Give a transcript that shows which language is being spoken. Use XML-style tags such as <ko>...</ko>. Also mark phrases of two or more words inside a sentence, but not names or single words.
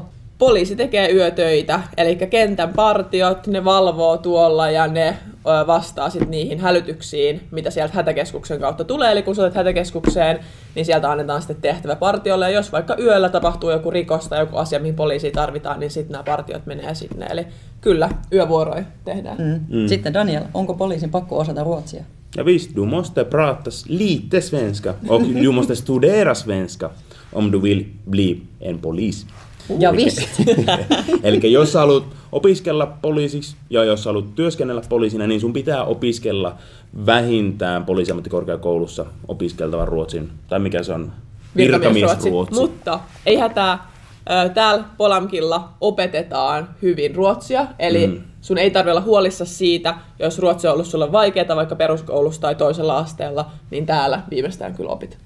<fi>Poliisi tekee yötöitä, eli kentän partiot, ne valvoo tuolla ja ne vastaa sitten niihin hälytyksiin, mitä sieltä hätäkeskuksen kautta tulee. Eli kun sä olet hätäkeskukseen, niin sieltä annetaan sitten tehtävä partiolle. Ja jos vaikka yöllä tapahtuu joku rikos tai joku asia, mihin poliisia tarvitaan, niin sitten nämä partiot menee sinne. Eli kyllä, yövuoroja tehdään. Sitten Daniel, onko poliisin pakko osata ruotsia?</fi> <sv>Ja visst, du måste prata lite svenska och du måste studera svenska om du vill bli en polis. Ja visst.</sv> <fi>Eli jos sä haluat opiskella poliisiksi ja jos sä haluat työskennellä poliisina, niin sun pitää opiskella vähintään poliisiammattikorkeakoulussa opiskeltavan ruotsin, tai mikä se on, virkamiesruotsi. Mutta ei hätää, täällä Polamkilla opetetaan hyvin ruotsia, eli sun ei tarvitse olla huolissasi siitä, jos ruotsi on ollut sulle vaikeaa vaikka peruskoulussa tai toisella asteella, niin täällä viimeistään kyllä opit.</fi>